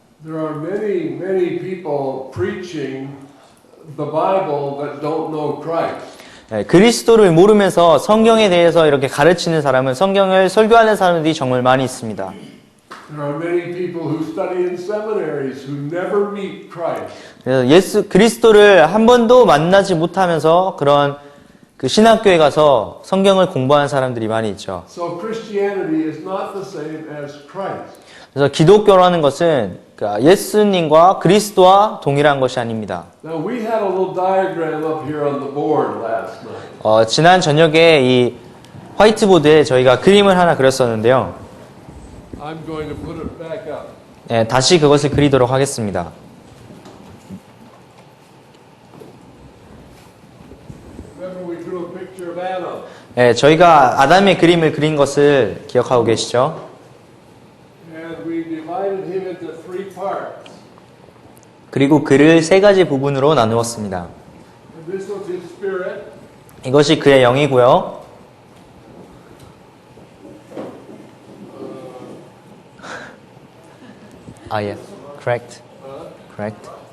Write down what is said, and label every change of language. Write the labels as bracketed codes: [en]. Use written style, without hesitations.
[en] There are many people preaching the Bible that don't know Christ. [ko] 그리스도를 모르면서 성경에 대해서 이렇게 가르치는 사람은 성경을 설교하는 사람들이 정말 많이 있습니다. [en] There are many people who study in seminaries who never meet Christ. [ko] 그래서 그리스도를 한 번도 만나지 못하면서 그런 그 신학교에 가서 성경을 공부하는 사람들이 많이 있죠. [en] So Christianity is not the same as Christ. [ko] 그래서 기독교라는 것은 예수님과 그리스도와 동일한 것이 아닙니다. [en] Now we had a little diagram up here on the board last night. [ko] 지난 저녁에 이 화이트보드에 저희가 그림을 하나 그렸었는데요. [en] I'm going to put it back up. [ko] 네, 다시 그것을 그리도록 하겠습니다. [en] Remember we drew a picture of Adam. [ko] 네, 저희가 아담의 그림을 그린 것을 기억하고 계시죠? [en] And we divided him into three parts. [ko] 그리고 그를 세 가지 부분으로 나누었습니다. [en] And this was his spirit. [ko] 이것이 그의 영이고요. [en] yeah, correct, correct.